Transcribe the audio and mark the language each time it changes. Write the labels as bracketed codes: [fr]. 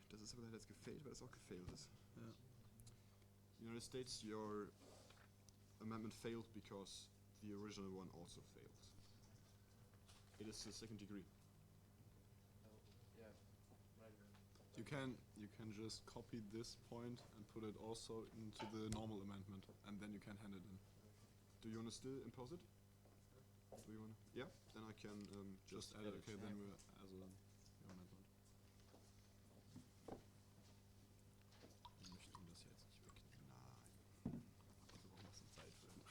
[de] Das ist aber leider jetzt gefailt, weil es auch gefailt ist. [en] United States, your amendment failed because the original one also failed. It is the second degree. You can just copy this point and put it also into the normal amendment, and then you can hand it in. Do you want to still impose it? Do you want to? Yeah, then I can just add it. Okay, then we're as a amendment. [de] Wir möchten das jetzt nicht wegnehmen. Nein. Wir brauchen noch [en] some [de] Zeit für.